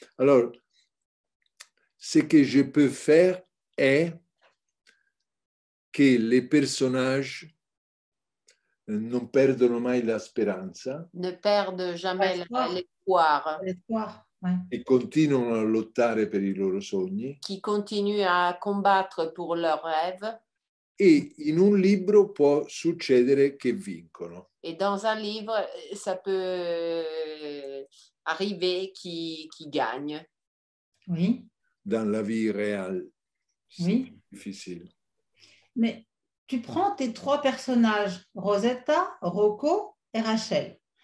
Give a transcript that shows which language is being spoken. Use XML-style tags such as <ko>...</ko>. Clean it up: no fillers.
<fr>Alors, ce que je peux faire est que les personnages</fr> <it>non perdono mai la speranza.</it> <fr>Ne perdent jamais l'espoir. Ouais.</fr> <it>E continuano a lottare per i loro sogni.</it> <fr>Qui continuent à combattre pour leurs rêves.</fr> <it>E in un libro può succedere che vincono.</it> <fr>Et dans un livre, ça peut arriver qui gagne. Oui. Dans la vie réelle, oui. C'est difficile. Mais tu prends tes trois personnages, Rosetta, Rocco et Rachel.</fr>